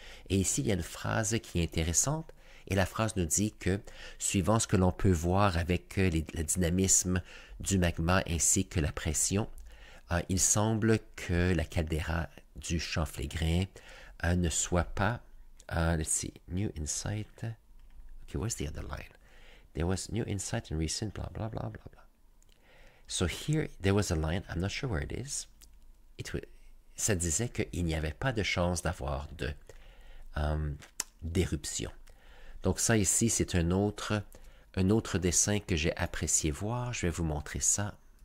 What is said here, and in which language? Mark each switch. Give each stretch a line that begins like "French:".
French: Et ici, il y a une phrase qui est intéressante, et la phrase nous dit que, suivant ce que l'on peut voir avec le dynamisme du magma ainsi que la pression, il semble que la caldeira du champ Phlégrain ne soit pas,
English: let's see, new insight, okay, where's the other line? There was new insight in recent blah, blah, blah, blah, blah. So here, there was a line, I'm not sure where it is.
French: Ça disait qu'il n'y avait pas de chance d'avoir d'éruption. Donc ça ici, c'est un autre dessin que j'ai apprécié voir. Je vais vous montrer ça.